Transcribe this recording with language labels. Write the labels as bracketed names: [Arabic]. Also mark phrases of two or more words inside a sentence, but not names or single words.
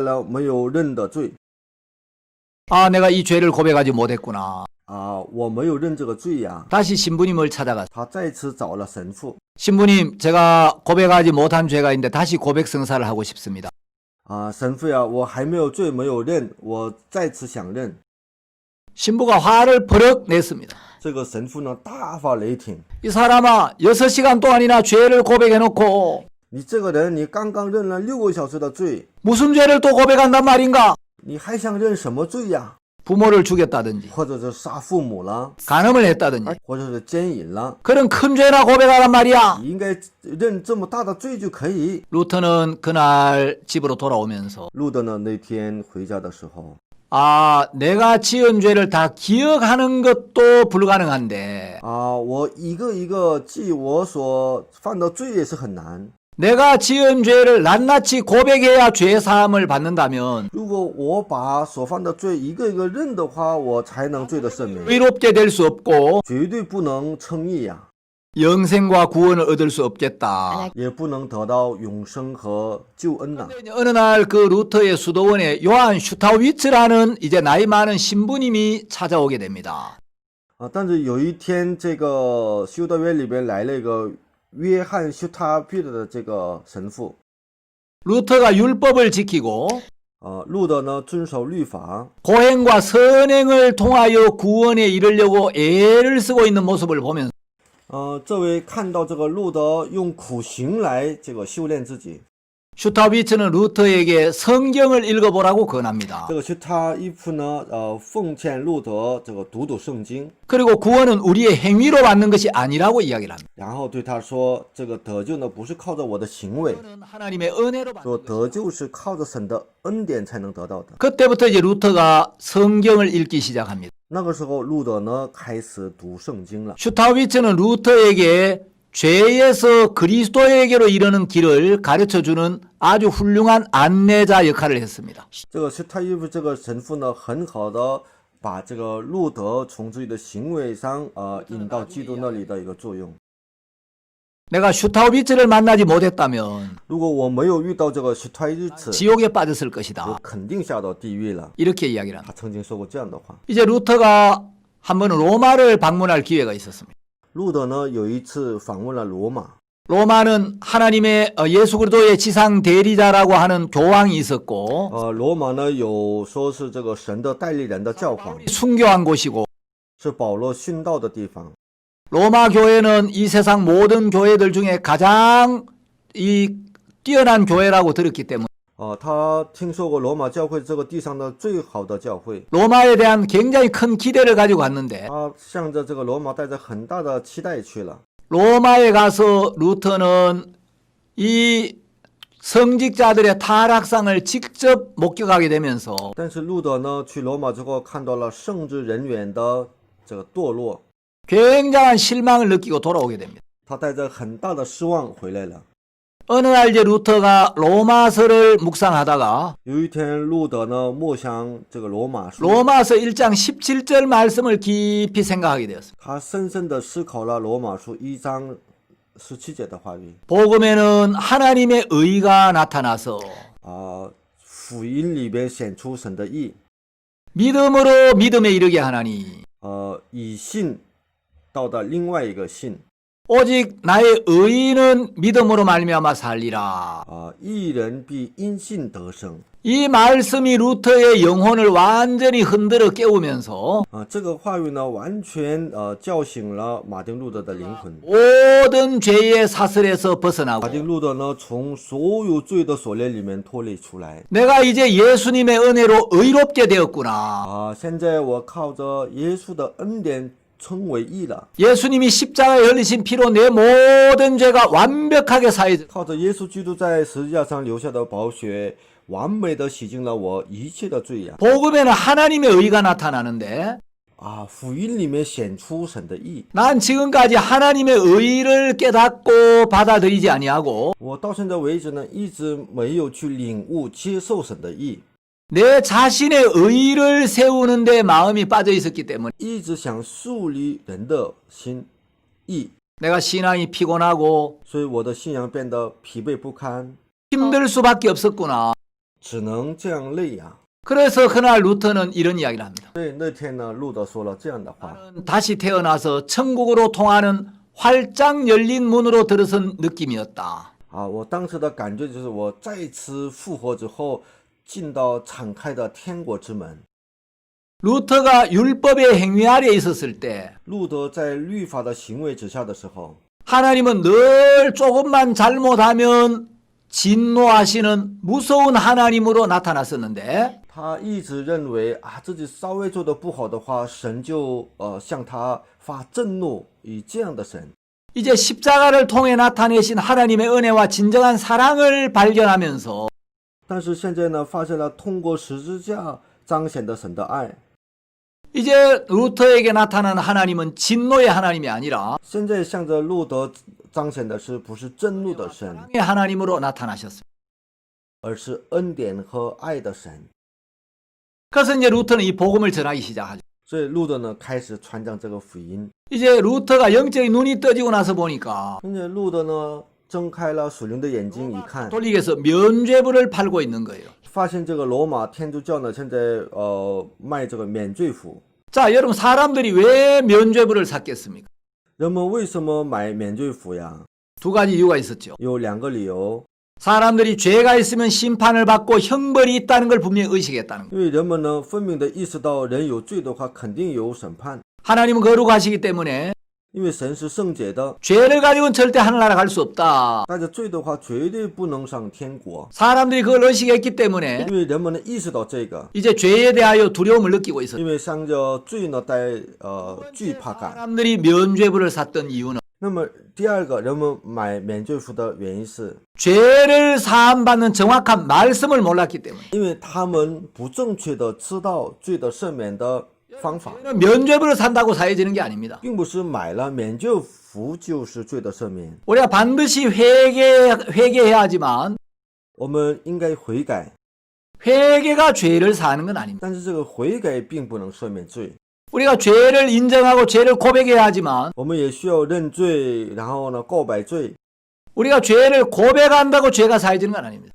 [Chinese] 但是回家的路上，他又想起来了没有认的罪。 [Korean] 아, 내가 이 죄를 고백하지 못했구나. [Chinese] 啊，我没有认这个罪呀。 [Korean] 다시 신부님을 찾아갔어. [Chinese] 他再次找了神父， [Korean] 신부님, 제가 고백하지 못한 죄가 있는데 다시 고백 성사를 하고 싶습니다. [Chinese] 啊，神父呀，我还没有罪没有认，我再次想认。 [Korean] 신부가 화를 버럭 냈습니다. [Chinese] 这个神父呢，大发雷霆， [Korean] 이 사람아, 6시간 동안이나 죄를 고백해놓고 [Chinese] 你这个人，你刚刚认了6个小时的罪， [Korean] 무슨 죄를 또 고백한단 말인가? [Chinese] 你还想认什么罪呀？ [Korean] 부모를 죽였다든지 [Chinese] 或者是杀父母了， [Korean] 간음을 했다든지 [Chinese] 或者是奸淫了， [Korean] 그런 큰 죄나 고백하란 말이야. [Chinese] 你应该认这么大的罪就可以。 [Korean] 루터는 그날 집으로 돌아오면서 [Chinese] 路德呢，那天回家的时候， [Korean] 아, 내가 지은 죄를 다 기억하는 것도 불가능한데 [Chinese] 啊，我一个一个记我所犯的罪也是很难。 [Korean] 내가 지은 죄를 낱낱이 고백해야 죄 사함을 받는다면 [Chinese] 如果我把所犯的罪一个一个认的话，我才能罪的赦免， [Korean] 의롭게 될 수 없고 [Chinese] 绝对不能称义呀， [Korean] 영생과 구원을 얻을 수 없겠다. [Chinese] 也不能得到永生和救恩呐。 [Korean] 어느 날 그 루터의 수도원에 요한 슈타위츠라는 이제 나이 많은 신부님이 찾아오게 됩니다. [Chinese] 啊，但是有一天，这个修道院里边来了一个约翰修塔比的这个神父， [Korean] 루터가 율법을 지키고 [Chinese] 路德呢遵守律法， [Korean] 고행과 선행을 통하여 구원에 이르려고 애를 쓰고 있는 모습을 보면서 [Chinese] 这位看到这个路德用苦行来这个修炼自己， [Korean] 슈타위츠는 루터에게 성경을 읽어보라고 권합니다. [Chinese] 这个修塔伊夫呢，奉劝路德这个读读圣经， [Korean] 그리고 구원은 우리의 행위로 받는 것이 아니라고 이야기를 합니다. [Chinese] 然后对他说，这个得救呢不是靠着我的行为， [Korean] 구원은 하나님의 은혜로 받는 [Chinese] 说 [Korean] 것이다. [Chinese] 得救是靠着神的恩典才能得到的。 [Korean] 그때부터 이제 루터가 성경을 읽기 시작합니다. [Chinese] 那个时候，路德呢开始读圣经了。 [Korean] 슈타위츠는 루터에게 죄에서 그리스도에게로 이르는 길을 가르쳐주는 아주 훌륭한 안내자 역할을 했습니다. [Chinese] 这个修塔伊夫这个神父呢，很好的把这个路德从自己的行为上引到基督那里的一个作用。 [Korean] 내가 슈타위츠를 만나지 못했다면 [Chinese] 如果我没有遇到这个修塔伊夫， [Korean] 지옥에 빠졌을 [Chinese] 我 [Korean] 것이다. [Chinese] 肯定下到地狱了。 [Korean] 이렇게 이야기를 합니다. [Chinese] 他曾经说过这样的话。 [Korean] 이제 루터가 한 번은 로마를 방문할 기회가 있었습니다. [Chinese] 路德呢有一次访问了罗马， [Korean] 로마는 하나님의 예수 그리스도의 지상 대리자라고 하는 교황이 있었고 [Chinese] 罗马呢有说是这个神的代理人的教皇， [Korean] 순교한 곳이고 [Chinese] 是保罗殉道的地方。 [Korean] 로마 교회는 이 세상 모든 교회들 중에 가장 이 뛰어난 교회라고 들었기 때문에 [Chinese] 他听说过罗马教会这个地上的最好的教会， [Korean] 로마에 대한 굉장히 큰 기대를 가지고 갔는데 [Chinese] 他向着这个罗马带着很大的期待去了。 [Korean] 로마에 가서 루터는 이 성직자들의 타락상을 직접 목격하게 되면서 [Chinese] 但是路德呢去罗马之后看到了圣职人员的这个堕落， [Korean] 굉장한 실망을 느끼고 돌아오게 됩니다. [Chinese] 他带着很大的失望回来了。 [Korean] 어느 날 이제 루터가 로마서를 묵상하다가 [Chinese] 有一天，路德呢默想这个罗马书， [Korean] 로마서 1장 17절 말씀을 깊이 생각하게 되었습니다. [Chinese] 他深深的思考了罗马书1章17节的话语。 [Korean] 복음에는 하나님의 의가 나타나서 [Chinese] 福音里边显出神的义， [Korean] 믿음으로 믿음에 이르게 하나니 [Chinese] 以信到的另外一个信， [Korean] 오직 나의 의인은 믿음으로 말미암아 살리라. [Chinese] 义人必因信得生。 [Korean] 이 말씀이 루터의 영혼을 완전히 흔들어 깨우면서 [Chinese] 这个话语呢，完全叫醒了马丁路德的灵魂。 [Korean] 모든 죄의 사슬에서 벗어나고 [Chinese] 马丁路德呢，从所有罪的锁链里面脱离出来。 [Korean] 내가 이제 예수님의 은혜로 의롭게 되었구나. [Chinese] 现在我靠着耶稣的恩典称为义了。 [Korean] 예수님이 십자가에 흘리신 피로 내 모든 죄가 완벽하게 사해져. [Chinese] 靠着耶稣基督在十字架上留下的宝血，完美的洗净了我一切的罪呀。 [Korean] 복음에는 하나님의 의가 나타나는데 [Chinese] 福音里面显出神的义。 [Korean] 난 지금까지 하나님의 의를 깨닫고 받아들이지 아니하고 [Chinese] 我到现在为止呢，一直没有去领悟接受神的义， [Korean] 내 자신의 의를 세우는 데 마음이 빠져 있었기 때문에 [Chinese] 一直想树立人的心义， [Korean] 내가 신앙이 피곤하고 [Chinese] 所以我的信仰变得疲惫不堪， [Korean] 힘들 수밖에 없었구나. [Chinese] 只能这样累呀。 [Korean] 그래서 그날 루터는 이런 이야기를 합니다. [Chinese] 所以那天呢，路德说了这样的话： [Korean] 나는 다시 태어나서 천국으로 통하는 활짝 열린 문으로 들어선 느낌이었다. [Chinese] 啊，我当时的感觉就是我再次复活之后，进到敞开的天国之门。 [Korean] 루터가 율법의 행위 아래에 있었을 때 [Chinese] 路德在律法的行为之下的时候， [Korean] 하나님은 늘 조금만 잘못하면 진노하시는 무서운 하나님으로 나타났었는데 [Chinese] 他一直认为啊，自己稍微做的不好的话，神就向他发震怒，以这样的神。 [Korean] 이제 십자가를 통해 나타내신 하나님의 은혜와 진정한 사랑을 발견하면서 [Chinese] 但是现在呢，发现了通过十字架彰显的神的爱。 [Korean] 이제 루터에게 나타나는 하나님은 진노의 하나님이 아니라 [Chinese] 现在向着路德彰显的是不是震怒的神， [Korean] 사랑의 하나님으로 나타나셨습니다. [Chinese] 而是恩典和爱的神。 [Korean] 그래서 이제 루터는 이 복음을 전하기 시작하죠. [Chinese] 所以路德呢开始传讲这个福音。 [Korean] 이제 루터가 영적인 눈이 떠지고 나서 보니까 [Chinese] 现在路德呢睁开了属灵的眼睛一看， [Korean] 가톨릭에서 면죄부를 팔고 있는 거예요. [Chinese] 发现这个罗马天主教呢现在卖这个免罪符。 [Korean] 자, 여러분 사람들이 왜 면죄부를 샀겠습니까? [Chinese] 人们为什么买免罪符呀？ [Korean] 두 가지 이유가 있었죠. [Chinese] 有两个理由。 [Korean] 사람들이 죄가 있으면 심판을 받고 형벌이 있다는 걸 분명히 의식했다는 거예요. [Chinese] 因为人们呢分明的意识到人有罪的话肯定有审判， [Korean] 하나님은 거룩하시기 때문에 [Chinese] 因为神是圣洁的， [Korean] 죄를 가지고는 절대 하늘나라 갈 수 없다. [Chinese] 带着罪的话绝对不能上天国。 [Korean] 사람들이 그걸 의식했기 때문에 [Chinese] 因为人们呢意识到这个， [Korean] 이제 죄에 대하여 두려움을 느끼고 있었어요. [Chinese] 因为向着罪呢带惧怕感。 [Korean] 사람들이 면죄부를 샀던 이유는 [Chinese] 那么第二个，人们买免罪符的原因是， [Korean] 죄를 사함받는 정확한 말씀을 몰랐기 때문에 [Chinese] 因为他们不正确的知道罪的赦免的方法， [Korean] 면죄부를 산다고 사해지는 게 아닙니다. [Chinese] 并不是买了免罪符就是罪的赦免。 [Korean] 우리가 반드시 회개해야 하지만 [Chinese] 我们应该悔改， [Korean] 회개가 죄를 사는 건 아닙니다. [Chinese] 但是这个悔改并不能赦免罪。 [Korean] 우리가 죄를 인정하고 죄를 고백해야 하지만 [Chinese] 我们也需要认罪，然后呢告白罪。 [Korean] 우리가 죄를 고백한다고 죄가 사해지는 건 아닙니다.